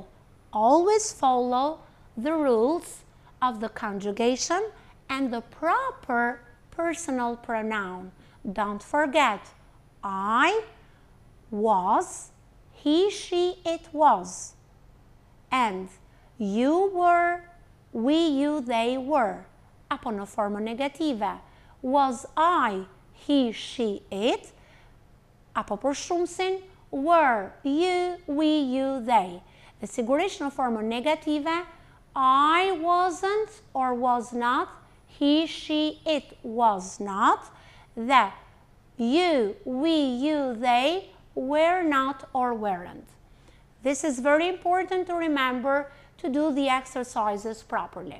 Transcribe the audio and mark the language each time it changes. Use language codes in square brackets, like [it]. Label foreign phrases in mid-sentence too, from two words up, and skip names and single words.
[en] Always follow the rules of the conjugation and the proper personal pronoun. Don't forget, I was, he, she, it was. And you were, we, you, they were. [sq] Apo në formë negative. [en] Was I, he, she, it. [sq] Apo për shumësin, [en] were, you, we, you, they. [sq] Dhe sigurisht në formë negative, [en] I wasn't or was not, he, she, it was not. Dhe you, we, you, they were not or weren't. This is very important to remember to do the exercises properly.